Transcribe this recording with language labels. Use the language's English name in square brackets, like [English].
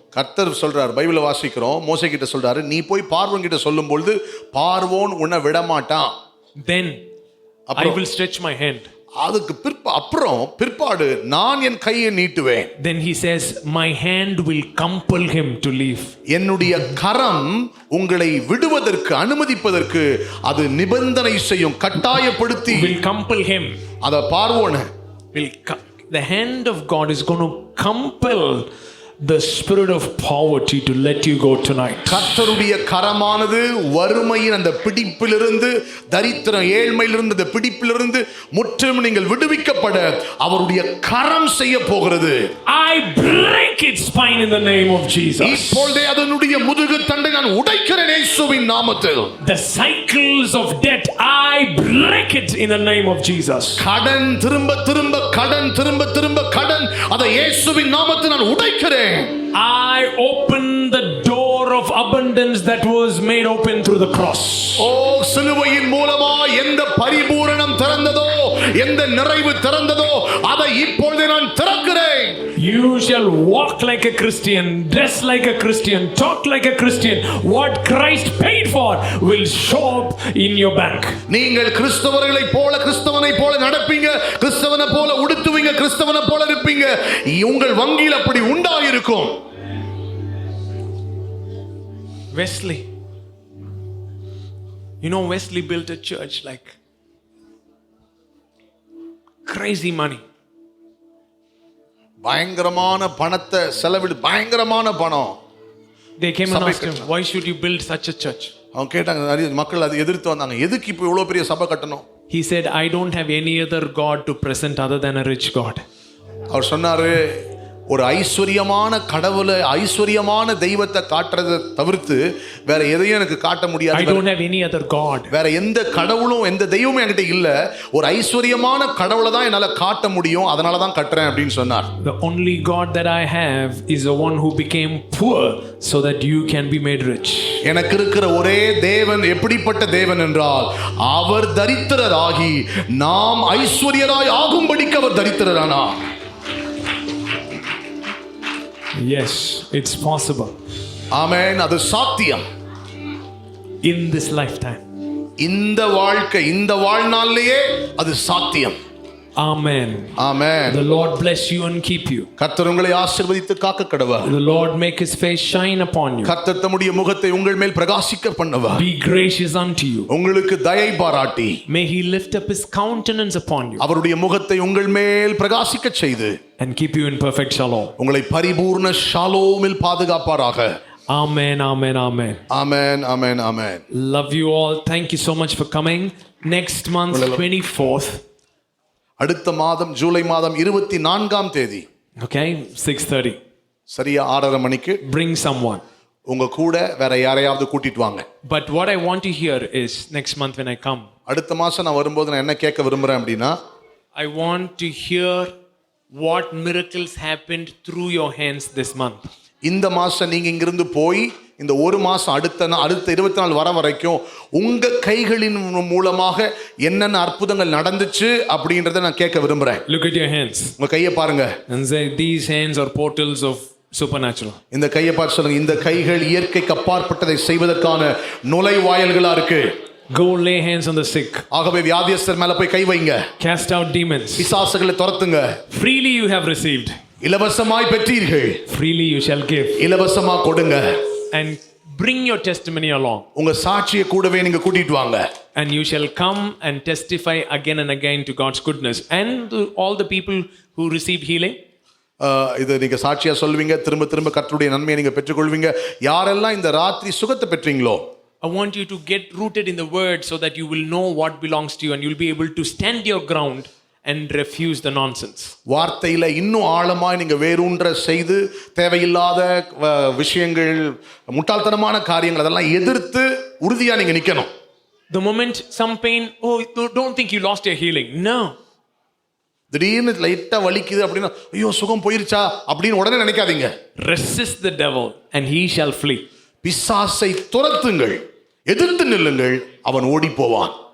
[Tamil] கர்த்தர் சொல்றார், பைபிளை வாசிக்கிறோம், மோசே கிட்ட சொல்றாரு, நீ போய் பார்வோன் கிட்ட சொல்லும் பொழுது பார்வோன் உன்னை விட மாட்டான். [English] Then I will stretch my hand. [Tamil] அதுக்கு பிற்பாடு நான் என் கையை நீட்டுவேன். [English] Then he says, my hand will compel him to leave. [Tamil] என்னுடைய கரம் உங்களை விடுவதற்கு அனுமதிப்பதற்கு அது நிபந்தனை செய்யும், கட்டாயப்படுத்தி [English] will compel him. [Tamil] அத பார்வோன் [English] the hand of God is going to compel the spirit of poverty to let you go tonight. [Tamil] கர்த்தருடைய கரமானது வறுமையின் அந்த பிடிப்பிலிருந்து, தரித்திரம் ஏழ்மையிலிருந்து அந்த பிடிப்பிலிருந்து முற்றிலும் நீங்கள் விடுவிக்கப்பட அவருடைய கரம் செய்ய போகிறது. [English] I break its spine in the name of Jesus. [Tamil] இப்பொழுதே அதனுடைய முதுகு தண்டை நான் உடைக்கிறேன் இயேசுவின் நாமத்தில். [English] The cycles of debt, I break it in the name of Jesus. [Tamil] கடன் திரும்ப திரும்ப கடன் திரும்ப திரும்ப கடன், அதை இயேசுவின் நாமத்தில் நான் உடைக்கிறேன். [English] I open the door of abundance that was made open through the cross. [Tamil] ஓ, சிலுவையின் மூலமா எந்த பரிபூரணம் திறந்ததோ, எந்த நிறைவு திறந்ததோ அதை இப்பொழுது நான் திறக்கிறேன். [English] You shall walk like a Christian, dress like a Christian, talk like a Christian. What Christ paid for will show up in your bank. [Tamil] நீங்கள் கிறிஸ்தவர்களைப் போல கிறிஸ்தவனைப் போல நடப்பீங்க, கிறிஸ்தவனை போல உடுத்துவீங்க, கிறிஸ்தவனை போல இருப்பீங்க. உங்கள் வங்கியில் அப்படி உண்டாயிருக்கும். [English] Wesley, Wesley built a church like crazy money. [Tamil] பயங்கரமான பணத்தை செலவிடு, பயங்கரமான பணம். [English] They came and asked him, why should you build such a church? [Tamil] அவங்க கேட்டாங்க, நிறைய மக்கள் அதை எதிர்த்து வந்தாங்க, எதுக்கு இப்போ இவ்வளோ பெரிய சபை கட்டணும்? [English] He said, I don't have any other God to present other than a rich God. [Tamil] அவர் சொன்னாரு, ஒரு ஐஸ்வர்யமான கடவுளை, ஐஸ்வர்யமான தெய்வத்தை காட்டுறதை தவிர்த்து வேற எதையும் எனக்கு காட்ட முடியாது. [English] I don't have any other God. [Tamil] வேற எந்த கடவுளும் எந்த தெய்வமும் என்கிட்ட இல்ல, ஒரு ஐஸ்வர்யமான கடவுளை தான் என்னால காட்ட முடியும், அதனால தான் கட்டுறேன் அப்படின்னு சொன்னார். [English] The only God that I have is the one who became poor so that you can be made rich. [Tamil] எனக்கு இருக்கிற ஒரே தேவன் எப்படிப்பட்ட தேவன் என்றால், அவர் தரித்திரராகி நாம் ஐஸ்வர்யராய் ஆகும்படிக்கு அவர் தரித்திரரானார். [English] Yes, it's possible. [Tamil] ஆமென், அது சாத்தியம். [English] In this lifetime. [Tamil] இந்த வாழ்க்கை, இந்த வாழ்நாளிலேயே அது சாத்தியம். [English] Amen. [Tamil] Amen. [English] The Lord bless you and keep you. [Tamil] கர்த்தர் உங்களை ஆசீர்வதித்து காக்க கடவார். [English] The Lord make his face shine upon you. [Tamil] கர்த்தர் தம்முடைய முகத்தை உங்கள் மேல் பிரகாசிக்க பண்ணுவார். [English] Be gracious unto you. [Tamil] உங்களுக்கு தயை பாராட்டி [English] May he lift up his countenance upon you [Tamil] அவருடைய முகத்தை உங்கள் மேல் பிரகாசிக்க செய்து [English] and keep you in perfect shalom. [Tamil] உங்களை பரிபூர்ண ஷாலோமில் பாதுகாப்பாராக. [English] Amen, amen, amen. [Tamil] Amen, amen, amen. [English] Love you all. Thank you so much for coming. Next month, 24th. [Tamil] அடுத்த மாதம் ஜூலை மாதம் 24ஆம் தேதி, [English] Okay, 6:30. [Tamil] சரியா 6:30 மணிக்கு [English] Bring someone. [Tamil] உங்க கூட வேற யாரையாவது கூட்டிட்டு வாங்க. [English] But what I want to hear is next month when I come, [Tamil] அடுத்த மாசம் நான் வரும்போது நான் என்ன கேட்க விரும்புறேன் அப்படின்னா, [English] I want to hear what miracles happened through your hands this month. [Tamil] இந்த மாசம் நீங்க இங்கிருந்து போய் இந்த ஒரு மாசம் அடுத்த 24 வர வரைக்கும் உங்க கைகளின் மூலமாக என்னென்ன அற்புதங்கள் நடந்துச்சு அப்படின்றத நான் கேட்க விரும்புறேன். [English] Look at your hands [Tamil] உங்க கையை பாருங்க. [English] and say, these hands are portals of supernatural. [Tamil] இந்த கையை பார்த்து சொல்லுங்க, இந்த கைகள் இயற்கைக்கு அப்பாற்பட்டதை செய்வதற்கான நுழைவாயில்களா இருக்கு. [English] Go lay hands on the sick. [Tamil] ஆகவே வியாதியஸ்தர் மேல போய் கை வைங்க. [English] Cast out demons. [Tamil] பிசாசுகளை துரத்துங்க. [English] Freely you have received. [Tamil] இலவசமாய் பெற்றீர்கள். [English] Freely you shall give. [Tamil] இலவசமா கொடுங்க. [English] And bring your testimony along. [Tamil] உங்க சாட்சியை கூடவே நீங்க கூட்டிட்டு வாங்க. [English] And you shall come and testify again and again to God's goodness. And to all the people who received healing. [Tamil] இது நீங்க சாட்சியா சொல்வீங்க, திரும்ப திரும்ப கர்த்தருடைய நன்மையை நீங்க பெற்றுக்கொள்வீங்க. யாரெல்லாம் இந்த ராத்திரி சுகத்தை பெற்றீங்களோ, [English] I want you to get rooted in the word so that you will know what belongs to you and you'll be able to stand your ground and refuse the nonsense. [Tamil] வார்த்தையில இன்னும் ஆழமாய் நீங்க வேரூன்ற செய்து தேவையில்லாத விஷயங்கள், முட்டாள்தனமான காரியங்கள் அதெல்லாம் எதிர்த்து உறுதியா நீங்க நிக்கணும். [English] The moment some pain, oh, don't think you lost your healing. No. [Tamil] திடீர்னு லைட்டா வலிக்குது அப்படின்னா ஐயோ சுகம் போயிருச்சா அப்படின்னு உடனே நினைக்காதீங்க. [English] Resist the devil and he shall flee. [Tamil] பிசாசை துரத்துங்கள், எதிர்த்து நில்லுங்கள், அவன் ஓடி போவான்.